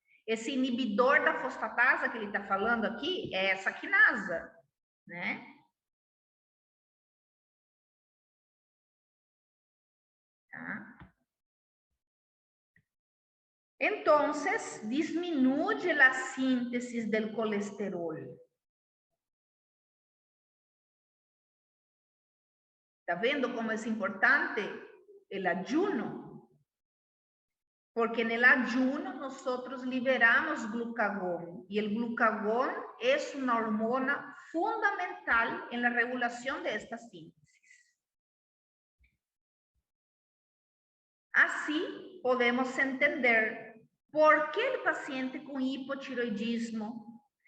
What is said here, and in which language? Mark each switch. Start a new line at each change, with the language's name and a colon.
Portuguese: Esse inibidor da fosfatasa que ele está falando aqui é essa quinasa, né? Tá? Então, diminui a síntese do colesterol. ¿Está vendo como é importante o ayuno?
Spanish: Porque en el ayuno nosotros liberamos glucagón y el glucagón es una hormona fundamental en la regulación de esta síntesis. Así podemos entender por qué el paciente con hipotiroidismo,